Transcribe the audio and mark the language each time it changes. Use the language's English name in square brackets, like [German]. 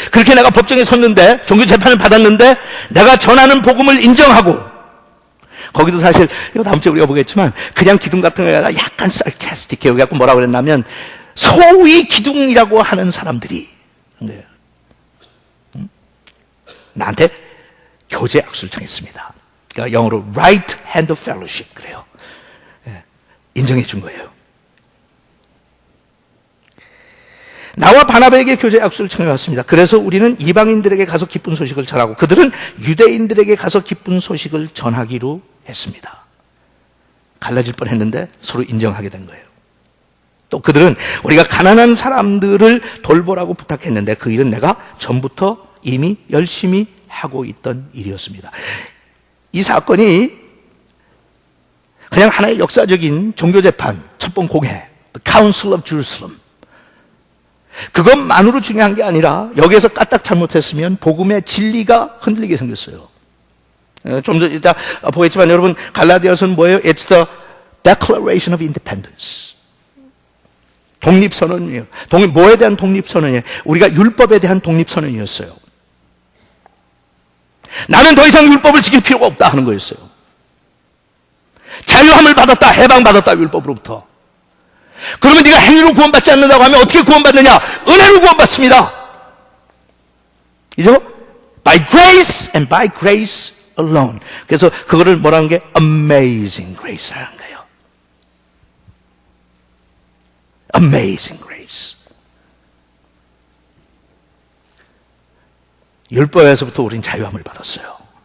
[Korean] 그렇게 내가 법정에 섰는데, 종교 재판을 받았는데, 내가 전하는 복음을 인정하고, 거기도 사실, 이거 다음 주에 우리가 보겠지만, 그냥 기둥 같은 거가 약간 sarcastic해요. 그래갖고 뭐라고 그랬냐면, 소위 기둥이라고 하는 사람들이, 나한테 교제 악수를 청했습니다. 그러니까 영어로 [English] right hand of fellowship [Korean] 그래요. 인정해 준 거예요. 나와 바나바에게 교제 악수를 청해왔습니다. 그래서 우리는 이방인들에게 가서 기쁜 소식을 전하고 그들은 유대인들에게 가서 기쁜 소식을 전하기로 했습니다. 갈라질 뻔했는데 서로 인정하게 된 거예요. 또 그들은 우리가 가난한 사람들을 돌보라고 부탁했는데 그 일은 내가 전부터 이미 열심히 하고 있던 일이었습니다. 이 사건이 그냥 하나의 역사적인 종교재판, 첩봉 공회, The Council of Jerusalem, 그것만으로 중요한 게 아니라 여기에서 까딱 잘못했으면 복음의 진리가 흔들리게 생겼어요. 좀 더 이따 보겠지만 여러분 갈라디아서는 뭐예요? [English] It's the Declaration of Independence. [Korean] 독립선언이에요. 뭐에 대한 독립선언이에요? 우리가 율법에 대한 독립선언이었어요. 나는 더 이상 율법을 지킬 필요가 없다 하는 거였어요. 자유함을 받았다, 해방받았다 율법으로부터. 그러면 네가 행위로 구원받지 않는다고 하면 어떻게 구원받느냐? 은혜로 구원받습니다. 그죠? [English] By grace and by grace alone. [Korean] 그래서 그거를 뭐라는 게 amazing grace라는 거예요. [English] Amazing grace. [Korean] 율법에서부터 우린 자유함을 받았어요.